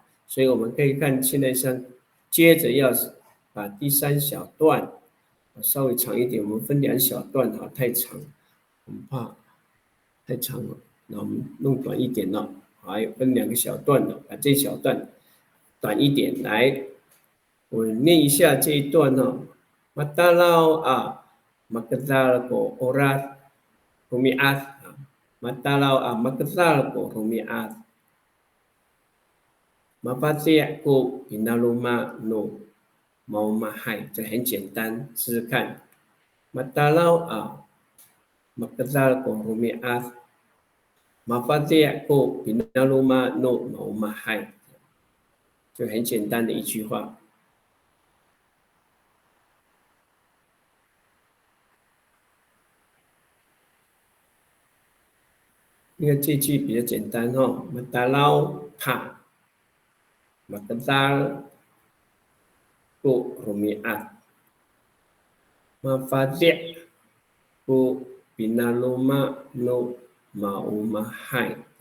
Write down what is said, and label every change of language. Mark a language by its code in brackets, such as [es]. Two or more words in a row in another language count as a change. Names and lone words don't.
[zh] 所以我们可以看现在接着要把第3小段稍微长一点，我们分2小段哈，太长，我们怕太长了，那我们弄短一点了，还有分2个小段了，把这小段短一点来。我念一下这一段哦。 [ami] Matalaw magdal ko oras humiat. Matalaw magdal ko humiat. Mapati ko pinaluma no maumahay. [zh] 这很简单，试试看。 [ami] Matalaw magdal ko humiat. Mapati ko pinaluma no maumahay. [zh] 就很简单的一句话。因为这句比较简单哈 ， [ami] Matalaw pa magdal ko humiat. Mapati ko pinaluma no maumahay.